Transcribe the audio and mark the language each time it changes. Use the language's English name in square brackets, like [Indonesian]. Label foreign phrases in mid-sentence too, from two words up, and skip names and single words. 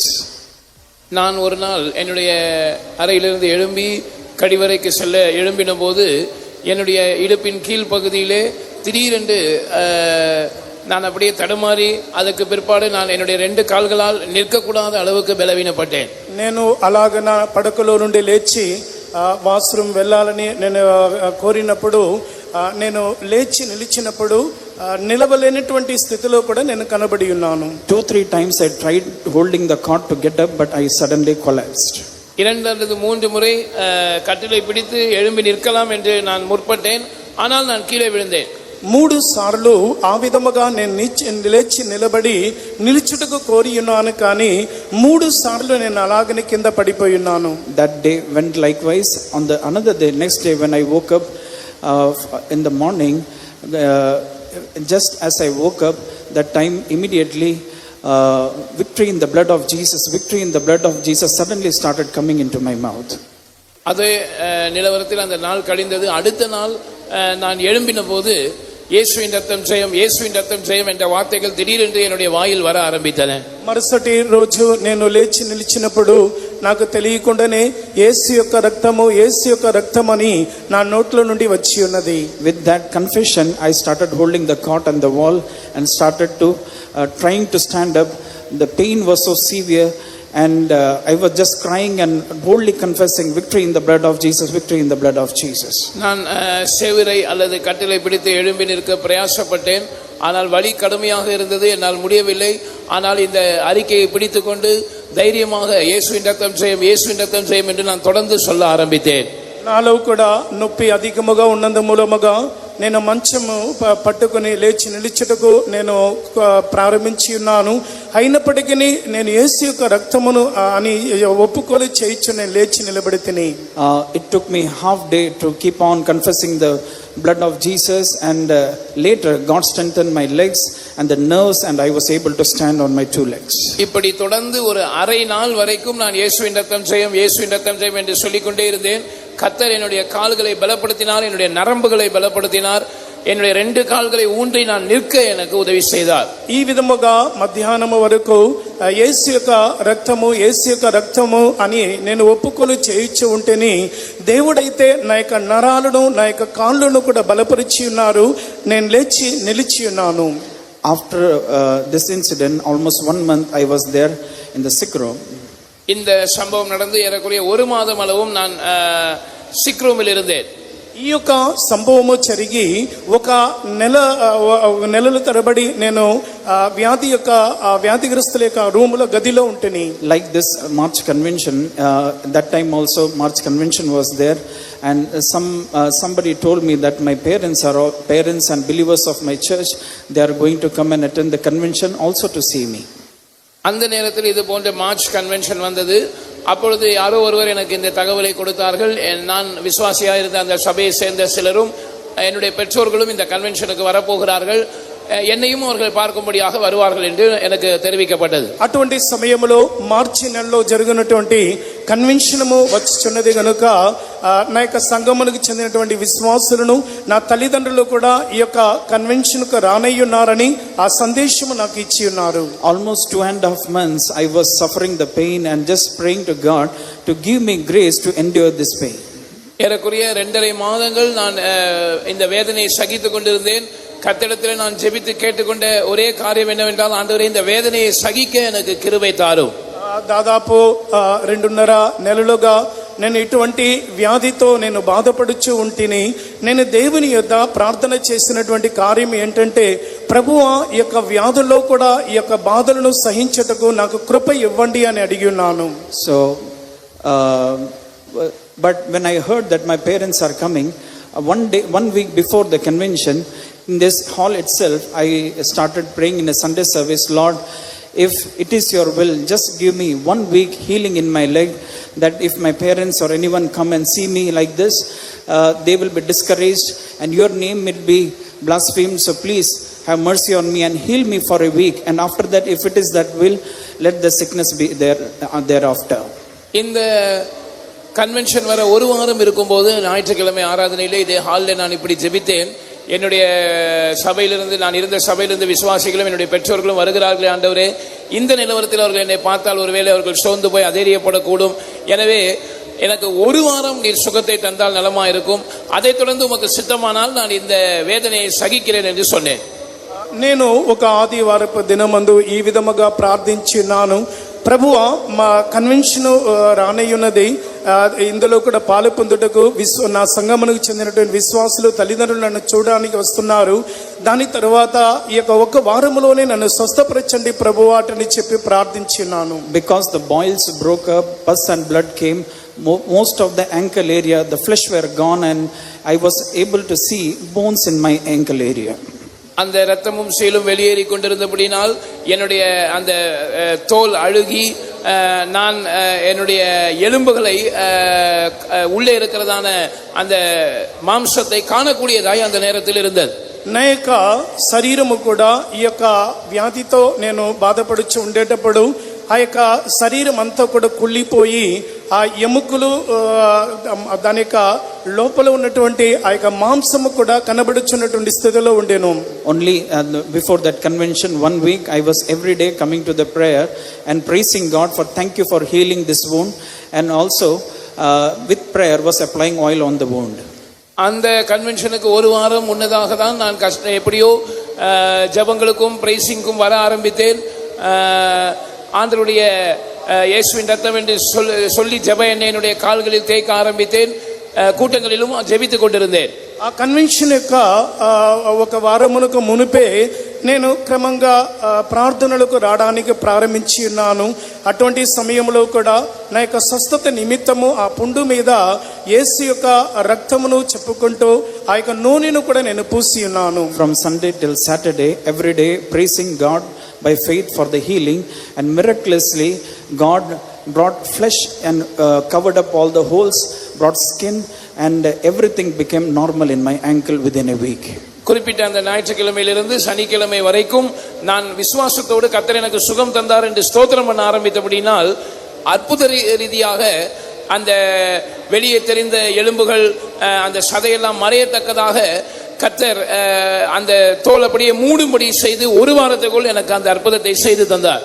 [Tamil] நான் ஒரு நாள் என்னுடைய அறையிலிருந்து எழும்பி கழிவறைக்கு செல்ல எழும்பின போது என்னுடைய இடுப்பின் கீழ் பகுதியிலே திடீரென்று நான் அப்படியே தடுமாறி அதுக்கு பிற்பாடு நான் என்னுடைய 2 கால்களால் நிற்கக்கூடாத அளவுக்கு பலவீனப்பட்டேன். [Telugu] నేను అలాగన పడకలో నుండి లేచి వాష్రూమ్ వెళ్ళాలని నేను కోరినప్పుడు నేను లేచి నిలిచినప్పుడు నిలవలేనటువంటి స్థితిలో కూడా నేను కనబడి ఉన్నాను. [English] 2-3 times I tried holding the cot to get up, but I suddenly collapsed. [Tamil] 2 அல்லது 3 முறை கட்டிலை பிடித்து எழும்பி நிற்கலாம் என்று நான் முற்பட்டேன். ஆனால் நான் கீழே விழுந்தேன். [Telugu] 3 సార్లు ఆ విధముగా నేను లేచి నిలబడి నిలుచుటకు కోరి ఉన్నాను, కానీ 3 సార్లు నేను అలాగనే కింద పడిపోయి ఉన్నాను. [English] That day went likewise. On the another day, next day, when I woke up in the morning, just as I woke up, that time immediately victory in the blood of Jesus suddenly started coming into my mouth. [Tamil] அதே நிலவரத்தில் அந்த நாள் கழிந்தது. அடுத்த நாள் நான் எழும்பின போது இயேசுவின் ரத்தம் ஜெயம் என்ற வார்த்தைகள் திடீரென்று என்னுடைய வாயில் வர ஆரம்பித்தன. [Telugu] మరుసటి రోజు నేను లేచి నిలిచినప్పుడు నాకు తెలియకుండానే యేసు యొక్క రక్తం అని నా నోట్లో నుండి వచ్చి ఉన్నది. [English] With that confession, I started holding the cot on the wall and started to trying to stand up. The pain was so severe, and I was just crying and boldly confessing victory in the blood of Jesus. [Tamil] நான் செவிரை அல்லது கட்டிலை பிடித்து எழும்பி நிற்க பிரயாசப்பட்டேன். ஆனால் வலி கடுமையாக இருந்தது, என்னால் முடியவில்லை. ஆனால் இந்த அறிக்கையை பிடித்துக்கொண்டு தைரியமாக இயேசுவின் ரத்தம் ஜெயம் என்று நான் தொடர்ந்து சொல்ல ஆரம்பித்தேன். [Telugu] నాలో కూడా నొప్పి అధికముగా ఉన్నందు మూలముగా నేను మంచము పట్టుకుని లేచి నిలిచుటకు నేను ప్రారంభించి ఉన్నాను. అయినప్పటికీ నేను యేసు యొక్క రక్తమును అని ఒప్పుకొని చేయించు నేను లేచి నిలబడి తిని. [English] It took me half day to keep on confessing the blood of Jesus, and later God strengthened my legs and the nerves, and I was able to stand on my 2 legs. [Tamil] இப்படி தொடர்ந்து ஒரு அரை நாள் வரைக்கும் நான் இயேசுவின் ரத்தம் ஜெயம் என்று சொல்லிக்கொண்டே இருந்தேன். கர்த்தர் என்னுடைய கால்களை பலப்படுத்தினார், என்னுடைய நரம்புகளை பலப்படுத்தினார், என்னுடைய 2 கால்களை ஊன்றி நான் நிற்க எனக்கு உதவி செய்தார். [Telugu] ఈ విధముగా మధ్యాహ్నం వరకు యేసు యొక్క రక్తము అని నేను ఒప్పుకొని చేయించి ఉంటేని దేవుడైతే నా యొక్క నరాలను నా యొక్క కాళ్ళను కూడా బలపరిచి ఉన్నారు. నేను లేచి నిలిచి ఉన్నాను. [English] After this incident, almost 1 month I was there in the sick room. [Tamil] இந்த சம்பவம் நடந்து ஏறக்குறைய ஒரு மாதம் அளவும் நான் [English] sick roomil [Tamil] இருந்தேன். [Telugu] ఈ యొక్క సంభవము జరిగి ఒక నెలల తరబడి నేను వ్యాధిగ్రస్తుల యొక్క రూములో గదిలో ఉంటేని. [English] Like this March convention, that time also March convention was there, and somebody told me that my parents and believers of my church, they are going to come and attend the convention also to see me. [Tamil] அந்த நேரத்தில் இது போன்ற மார்ச் கன்வென்ஷன் வந்தது. அப்பொழுது யாரோ ஒருவர் எனக்கு இந்த தகவலை கொடுத்தார்கள். நான் விசுவாசியாக இருந்த அந்த சபையை சேர்ந்த சிலரும் என்னுடைய பெற்றோர்களும் இந்த கன்வென்ஷனுக்கு வரப்போகிறார்கள், என்னையும் அவர்கள் பார்க்கும்படியாக வருவார்கள் என்று எனக்கு தெரிவிக்கப்பட்டது. [Telugu] అటువంటి సమయంలో మార్చి నెలలో జరిగినటువంటి కన్వెన్షనము వచ్చుచున్నది కనుక నా యొక్క సంఘములకు చెందినటువంటి విశ్వాసులను నా తల్లిదండ్రులు కూడా ఈ యొక్క కన్వెన్షన్కు రానయ్యున్నారని ఆ సందేశము నాకు ఇచ్చి ఉన్నారు. [English] Almost 2.5 months I was suffering the pain and just praying to God to give me grace to endure this pain. [Tamil] ஏறக்குறைய 2.5 மாதங்கள் நான் இந்த வேதனையை சகித்துக் கொண்டிருந்தேன். கர்த்தரிடத்தில் நான் ஜெபித்து கேட்டுக்கொண்ட ஒரே காரியம் என்னவென்றால், ஆண்டவரே இந்த வேதனையை சகிக்க எனக்கு கிருபை தாரும். [Telugu] దాదాపు 2.5 నెలలుగా నేను ఇటువంటి వ్యాధితో నేను బాధపడుచు ఉంటిని. నేను దేవుని యొద్ద ప్రార్థన చేసినటువంటి కార్యం ఏంటంటే, ప్రభువా ఈ యొక్క వ్యాధుల్లో కూడా ఈ యొక్క బాధలను సహించుటకు నాకు కృప ఇవ్వండి అని అడిగి ఉన్నాను. [English] So but when I heard that my parents are coming, 1 week before the convention, in this hall itself, I started praying in a Sunday service, Lord, if it is your will, just give me 1 week healing in my leg, that if my parents or anyone come and see me like this, they will be discouraged and your name will be blasphemed. So please have mercy on me and heal me for a week. And after that, if it is that will, let the sickness be there thereafter. [Tamil] இந்த கன்வென்ஷன் வர ஒரு வாரம் இருக்கும்போது ஞாயிற்றுக்கிழமை ஆராதனையிலே இதே ஹாலில் நான் இப்படி ஜெபித்தேன். என்னுடைய சபையிலிருந்து, நான் இருந்த சபையிலிருந்து விசுவாசிகளும் என்னுடைய பெற்றோர்களும் வருகிறார்களே, ஆண்டவரே இந்த நிலவரத்தில் அவர்கள் என்னை பார்த்தால் ஒருவேளை அவர்கள் சோர்ந்து போய் அதேரியப்படக்கூடும். எனவே எனக்கு ஒரு வாரம் நீர் சுகத்தை தந்தால் நலமா இருக்கும். அதைத் தொடர்ந்து உமக்கு சித்தமானால் நான் இந்த வேதனையை சகிக்கிறேன் என்று சொன்னேன். [Telugu] నేను ఒక ఆదివారపు దినమందు ఈ విధముగా ప్రార్థించినాను. ప్రభువా మా కన్వెన్షన్ రానయ్యున్నది, ఇందులో కూడా పాలు పొందుటకు నా సంఘమునకు చెందినటువంటి విశ్వాసులు తల్లిదండ్రులు నన్ను చూడడానికి వస్తున్నారు. దాని తర్వాత ఈ యొక్క ఒక వారములోనే నన్ను స్వస్థపరచండి ప్రభువా అని చెప్పి ప్రార్థించినాను. [English] Because the boils broke up, pus and blood came, most of the ankle area, the flesh were gone, and I was able to see bones in my ankle area. [Tamil] அந்த இரத்தமும் சீலும் வெளியேறி கொண்டிருந்தபடினால் என்னுடைய அந்த தோல் அழுகி நான் என்னுடைய எலும்புகளை உள்ளே இருக்கிறதான அந்த மாம்சத்தை காணக்கூடியதாய் அந்த நேரத்தில் இருந்தது. [Telugu] నా యొక్క శరీరము కూడా ఈ యొక్క వ్యాధితో నేను బాధపడుచు ఉండేటప్పుడు ఆ యొక్క శరీరం అంతా కూడా కుళ్ళిపోయి ఆ ఎముకలు దాని యొక్క లోపల ఉన్నటువంటి ఆ యొక్క మాంసము కూడా కనబడుచున్నటువంటి స్థితిలో ఉండేను. [English] Only before that convention, 1 week, I was every day coming to the prayer and praising God for thank you for healing this wound, and also with prayer was applying oil on the wound. [Tamil] அந்த கன்வென்ஷனுக்கு ஒரு வாரம் முன்னதாக தான் நான் எப்படியோ ஜபங்களுக்கும் பிரைசிங்கும் வர ஆரம்பித்தேன். ஆண்டவருடைய இயேசுவின் ரத்தம் என்று சொல்லி ஜெப எண்ணெய் என்னுடைய கால்களில் தேய்க்க ஆரம்பித்தேன். கூட்டங்களிலும் ஜெபித்து கொண்டிருந்தேன். [Telugu] ఆ కన్వెన్షన్ యొక్క ఒక వారమునకు మునిపే నేను క్రమంగా ప్రార్థనలకు రావడానికి ప్రారంభించి ఉన్నాను. అటువంటి సమయంలో కూడా నా యొక్క స్వస్థత నిమిత్తము ఆ పుండు మీద యేసు యొక్క రక్తమును చెప్పుకుంటూ ఆ యొక్క నూనెను కూడా నేను పూసి ఉన్నాను. [English] From Sunday till Saturday, every day praising God by faith for the healing, and miraculously God brought flesh and covered up all the holes, brought skin, and everything became normal in my ankle within a week. [Tamil] குறிப்பிட்ட அந்த ஞாயிற்றுக்கிழமையிலிருந்து சனிக்கிழமை வரைக்கும் நான் விசுவாசத்தோடு கர்த்தர் எனக்கு சுகம் தந்தார் என்று ஸ்தோத்திரம் பண்ண ஆரம்பித்தபடினால் அற்புத ரீதியாக அந்த வெளியே தெரிந்த எலும்புகள் அந்த சதையெல்லாம் மறையத்தக்கதாக கர்த்தர் அந்த தோல் அப்படியே மூடும்படி செய்து ஒரு வாரத்துக்குள் எனக்கு அந்த అద్భుతத்தை செய்து தந்தார்.